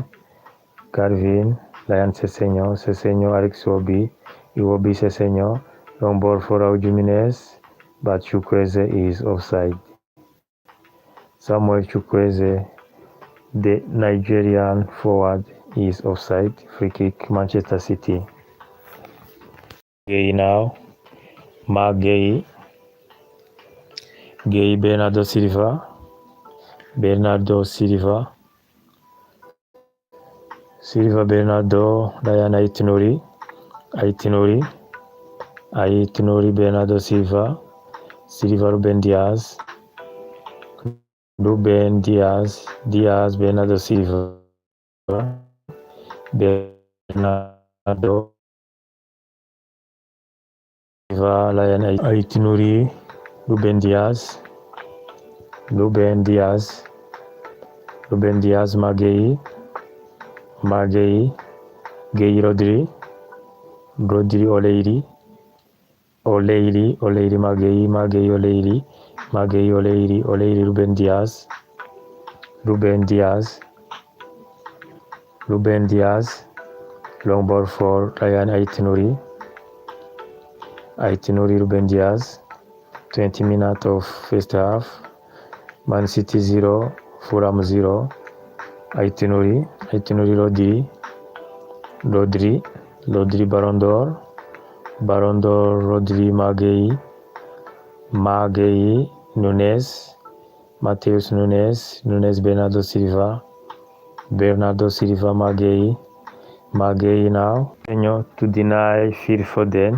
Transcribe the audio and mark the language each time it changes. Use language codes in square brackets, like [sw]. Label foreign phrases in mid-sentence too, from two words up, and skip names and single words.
[en] Ryan Sessegnon, Alex Iwobi Sessegnon, long ball for Raúl Jiménez, but Chukwueze is offside. Samuel Chukwueze, the Nigerian forward, is offside. Free kick, Manchester City. Gueye now. Mark Gueye, Bernardo Silva, Bernardo, Ryan Aitinori, Bernardo Silva, Ruben Diaz, Bernardo Silva, Bernardo Silva, Ryan Aitinori, Ruben Diaz, Magueye, Rodri, Oleiri, Magueye, Oleiri, Ruben Diaz, long ball for Ryan Aitinori, Ruben Diaz, 20 minutes of first half, Man City 0, Fulham 0, Aitinori, Rodri, Baron d'Or, Rodri, Magueye, Matheus Nunes, Bernardo Silva, Magueye now, to deny Phil Foden.